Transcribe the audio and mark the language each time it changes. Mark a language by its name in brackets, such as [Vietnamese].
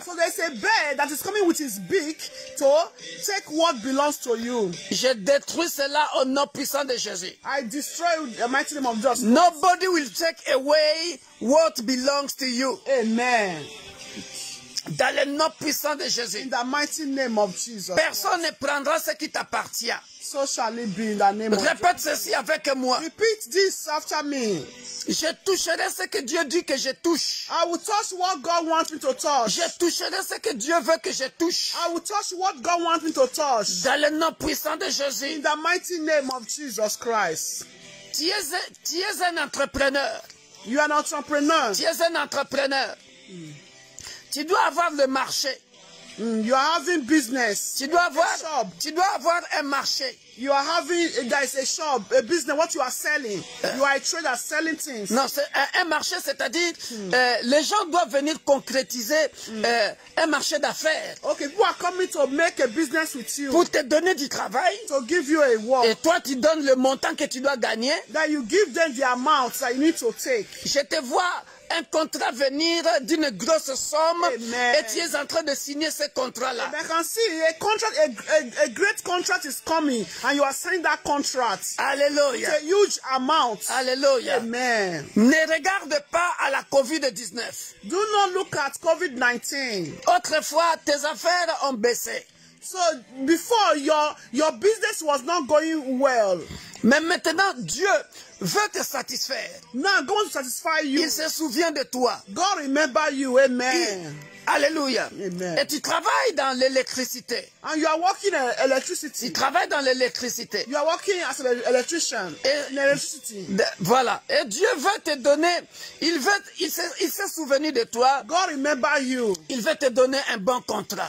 [English] So there's a bird that is coming with his beak to take what belongs to you. [French] Je détruis cela au nom puissant de Jésus. [English] I destroy the mighty name of Jesus. Nobody will take away what belongs to you. Amen. [French] Dans le nom puissant de Jésus. [English] In the mighty name of Jesus. [French] Personne ne prendra ce qui t'appartient. [English] So shall it be in the name of [French] Répète ceci avec moi. [English] Repeat this after me. [French] Je toucherai ce que Dieu dit que je touche. [English] I will touch what God wants me to touch. [French] Je toucherai ce que Dieu veut que je touche. [English] I will touch what God wants me to touch. [French] Dans le nom puissant de Jésus. [English] In the mighty name of Jesus Christ. [French] Tu es un entrepreneur. [English] You are an entrepreneur. [French] Tu es un entrepreneur. Tu dois avoir le marché. [English] You are having business. [French] Tu dois avoir un marché. [English] You are having, there is a shop, a business, what you are selling. You are a trader selling things. [French] Non, c'est un marché, c'est-à-dire les gens doivent venir concrétiser un marché d'affaires. [English] Okay, people are coming to make a business with you. [French] Pour te donner du travail. [English] To give you a work. [French] Et toi, tu donnes le montant que tu dois gagner. [English] That you give them the amount that you need to take. [French] Je te vois un contrat venir d'une grosse somme. [English] Amen. [French] Et tu es en train de signer ce contrat-là. [English] I can see a contract, a great contract is coming and you are signing that contract. [French] Alléluia. [English] It's a huge amount. [French] Alléluia. [English] Amen. [French] Ne regarde pas à la COVID-19. [English] Do not look at COVID-19. [French] Autrefois, tes affaires ont baissé. [English] So before your business was not going well. [French] Mais maintenant, Dieu veut te satisfaire. [English] Now God wants to satisfy you. [French] Il se souvient de toi. [English] God remember you. Amen. [French] Alléluia. [English] Amen. [French] Et tu travailles dans l'électricité. [English] And you are working in electricity. [French] Tu travailles dans l'électricité. [English] You are working as an electrician in electricity. [French] Voilà. Et Dieu veut te donner, il s'est souvenu de toi. [English] God remember you. [French] Il veut te donner un bon contrat.